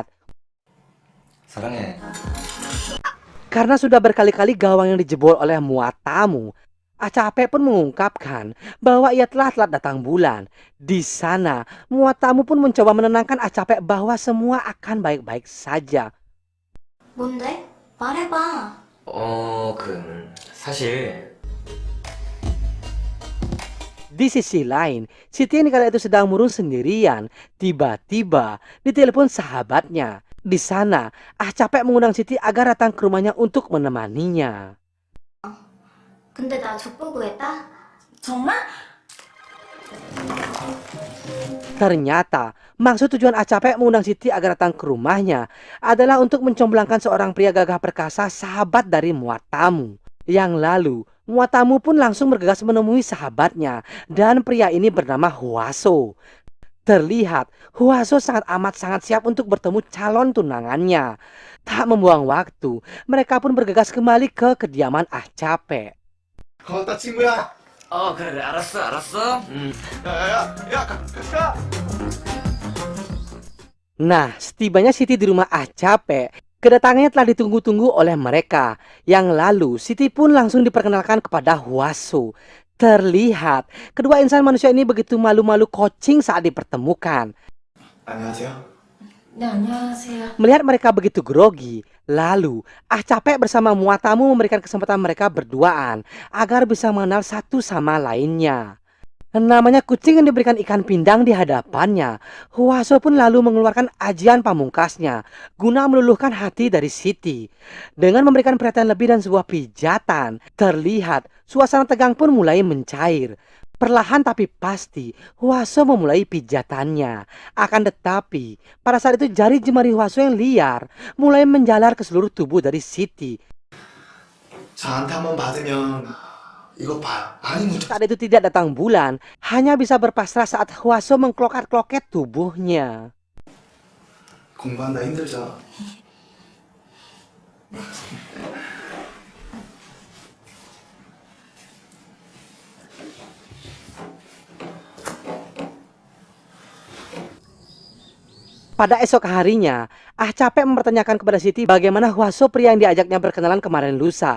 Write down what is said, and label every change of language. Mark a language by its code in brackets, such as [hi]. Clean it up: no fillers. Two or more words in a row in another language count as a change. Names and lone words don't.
[ko] 사랑해. [id] Karena sudah berkali-kali gawang yang dijebol oleh Muatamu, Ah Capek pun mengungkapkan bahwa ia telah telat datang bulan. Di sana, Muatamu pun mencoba menenangkan Ah Capek bahwa semua akan baik-baik saja. [ko] 뭔데? 말해봐. 사실 [id] Di sisi lain, Siti yang kala itu sedang murung sendirian. Tiba-tiba ditelepon sahabatnya. Di sana, Ah Capek mengundang Siti agar datang ke rumahnya untuk menemaninya. [ko] 근데 나 족보 구했다? 정말? [id] Ternyata maksud tujuan Acape mengundang Siti agar datang ke rumahnya adalah untuk mencomblangkan seorang pria gagah perkasa, sahabat dari Muatamu. Yang lalu Muatamu pun langsung bergegas menemui sahabatnya, dan pria ini bernama Huaso. Terlihat Huaso sangat siap untuk bertemu calon tunangannya. Tak membuang waktu, mereka pun bergegas kembali ke kediaman Acape. [ko] 고맙다 친구야. 그래, 알았어. 야야야 가. [id] Nah, setibanya Siti di rumah Acape, kedatangannya telah ditunggu-tunggu oleh mereka. Yang lalu, Siti pun langsung diperkenalkan kepada Huaso. Terlihat, kedua insan manusia ini begitu malu-malu kucing saat dipertemukan. [ko] 안녕하세요. 네, 안녕하세요. [id] Melihat mereka begitu grogi, lalu Acape bersama Muatamu memberikan kesempatan mereka berduaan agar bisa mengenal satu sama lainnya. Namanya kucing yang diberikan ikan pindang di hadapannya. Huaso pun lalu mengeluarkan ajian pamungkasnya guna meluluhkan hati dari Siti. Dengan memberikan perhatian lebih dan sebuah pijatan, terlihat suasana tegang pun mulai mencair. Perlahan tapi pasti, Huaso memulai pijatannya. Akan tetapi, pada saat itu jari jemari Huaso yang liar mulai menjalar ke seluruh tubuh dari Siti. [ko] 저한테 한번 받으면 이거 봐요. 많이 묻어. [id] Saat itu tidak datang bulan, hanya bisa berpasrah saat Huaso mengkloket-kloket tubuhnya. [ko] 공부한다 힘들죠. [id] Pada esok harinya, Acape mempertanyakan kepada Siti bagaimana Huaso pria yang diajaknya berkenalan kemarin lusa.